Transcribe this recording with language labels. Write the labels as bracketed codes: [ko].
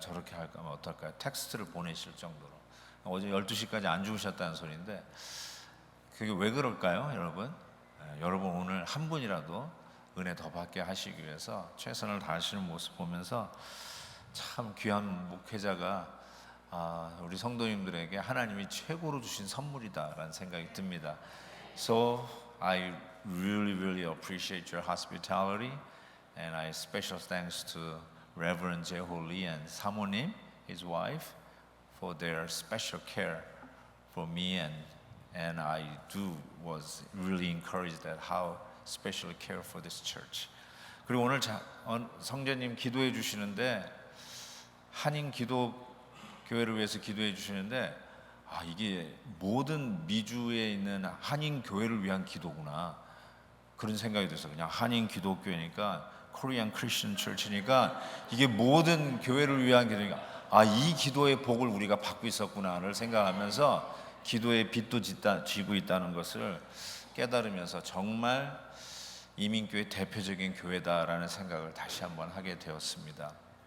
[ko] 저렇게 하면 어떨까요? 텍스트를 보내실 정도로 어제 12시까지 안 주무셨다는 소리인데 그게 왜 그럴까요, 여러분? 여러분 오늘 한 분이라도 은혜 더 받게 하시기 위해서 최선을 다하시는 모습 보면서 참 귀한 목회자가 우리 성도님들에게 하나님이 최고로 주신 선물이다라는 생각이 듭니다. [en] So I really appreciate your hospitality and I special thanks to Reverend Jeho Lee and 사모님, his wife, for their special care for me and I do was really encouraged that how special care for this church. [ko] 그리고 오늘 성전님 기도해 주시는데 한인 기도교회를 위해서 기도해 주시는데 이게 모든 미주에 있는 한인 교회를 위한 기도구나 그런 생각이 들어서 그냥 한인 기독교회니까 Korean Christian Church니까 이게 모든 교회를 위한 기도니까 이 기도의 복을 우리가 받고 있었구나를 생각하면서 기도의 빛도 지고 있다는 것을 깨달으면서 정말 이민교회 대표적인 교회다라는 생각을 다시 한번 하게 되었습니다.